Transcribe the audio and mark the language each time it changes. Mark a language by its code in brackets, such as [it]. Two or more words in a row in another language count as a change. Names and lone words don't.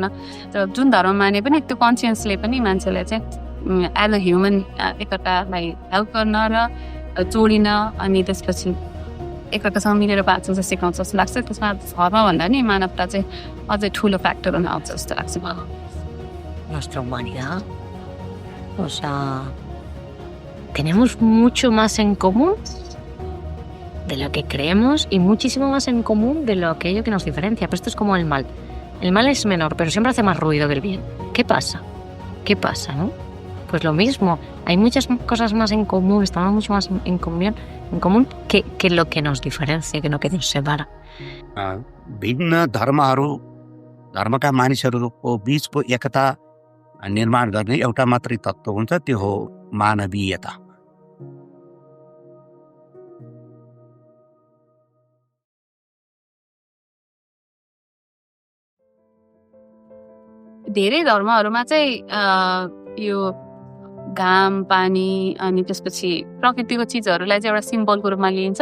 [ne] र जुन धर्म माने पनि त्यो कन्सियन्सले पनि मान्छेलाई चाहिँ [en] as a human [ne] एकअर्कालाई हेल्प गर्न र जोडिन, अनि त्यसपछि एकअर्कासँग मिलेर बाँच्न चाहिँ सिकाउँछ जस्तो लाग्छ। त्यसमा धर्मभन्दा नि मानवता चाहिँ अझै ठुलो फ्याक्टरमा आउँछ जस्तो लाग्छ मलाई। [es] Nuestra humanidad, o sea, tenemos mucho más en común de lo que creemos y muchísimo más en común de lo aquello que nos diferencia. Pero esto es como el mal. El mal es menor, pero siempre hace más ruido que el bien. ¿Qué pasa? ¿Qué pasa, no? Pues lo mismo. Hay muchas cosas más en común, estamos mucho más en común que lo que nos diferencia, que lo que nos separa. [ne] भिन्न धर्मका मानिसहरूको बीचको एकता निर्माण गर्ने एउटा मात्रै तत्त्व हुन्छ, त्यो हो मानवीयता। धेरै धर्महरूमा चाहिँ यो घाम, पानी, अनि त्यसपछि प्रकृतिको चिजहरूलाई चाहिँ एउटा सिम्बलको रूपमा लिइन्छ।